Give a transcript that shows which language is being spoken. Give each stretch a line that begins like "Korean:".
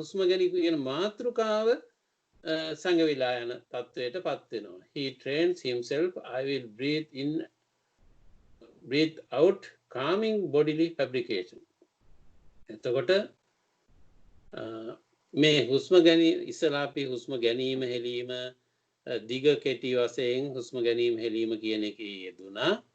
Sinhala: හුස්ම ගැනීම කියන මාතෘකාව සංගවිලා යන තත්වයට පත් වෙනවා.
English: He trains himself. I will breathe in, breathe out, calming bodily fabrication.
Sinhala: එතකොට මේ හුස්ම ගැනීම ඉස්සලා අපි හුස්ම ගැනීම හෙලීම දිග කෙටි වශයෙන් හුස්ම ගැනීම හෙලීම කියන එකේ යෙදුණා.